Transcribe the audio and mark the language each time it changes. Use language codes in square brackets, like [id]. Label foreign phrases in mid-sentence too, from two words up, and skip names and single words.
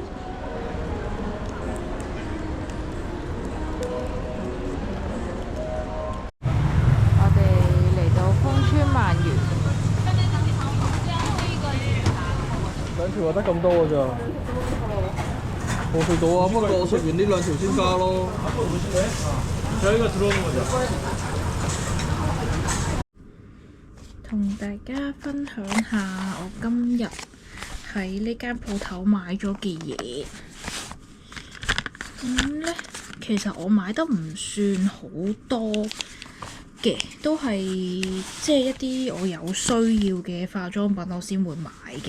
[yue] 兩條就得咁多㗎咋？冇去到啊！不過我食完呢兩條先加咯。 [ko] 저희가 들어오는 거죠. [yue] 同大家分享下我今日喺呢間鋪頭買咗嘅嘢。咁呢，其實我買得唔算好多嘅，都係即係一啲我有需要嘅化妝品我先會買嘅。